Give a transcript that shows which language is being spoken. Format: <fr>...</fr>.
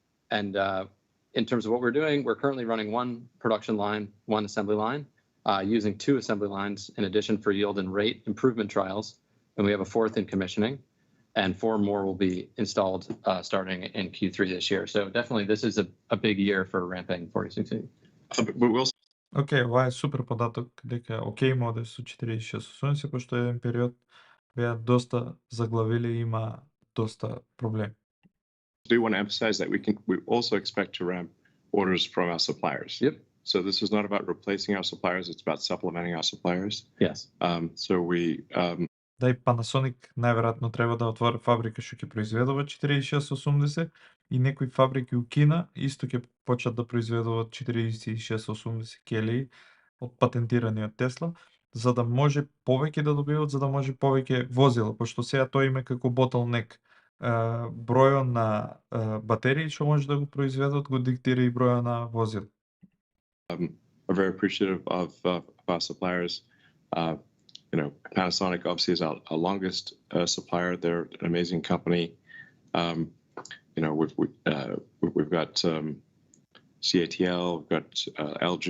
<en>In terms of what we're doing, we're currently running 1 production line, 1 assembly line, using 2 assembly lines in addition for yield and rate improvement trials. And we have a 4th in commissioning, and 4 more will be installed starting in Q3 this year. So definitely this is a big year for ramping 4680.</en> <mk>Океј, ова е супер податок дека океј моде со 4680 пошто еден период беа доста заглавили и има доста проблеми.</mk> <en>I do want to emphasize that we also expect to ramp orders from our suppliers. Yep. So this is not about replacing our suppliers, it's about supplementing our suppliers. Yes. So we</en> <mk>Да, и Panasonic најверојатно треба да отвори фабрика што ќе произведува 4680 и некои фабрики у Кина исто ќе почнат да произведуваат 4680 келии од патентираниот Тесла, за да може повеќе да добиваат, за да може повеќе возила, пошто сега тоа има како bottleneck. Бројот на батерии што може да го произведат го диктира и бројот на возила.</mk> <en>Are very appreciative of our suppliers. You know, Panasonic obviously is our longest supplier. They're an amazing company. You know, we've got CATL, we've got LG,</en>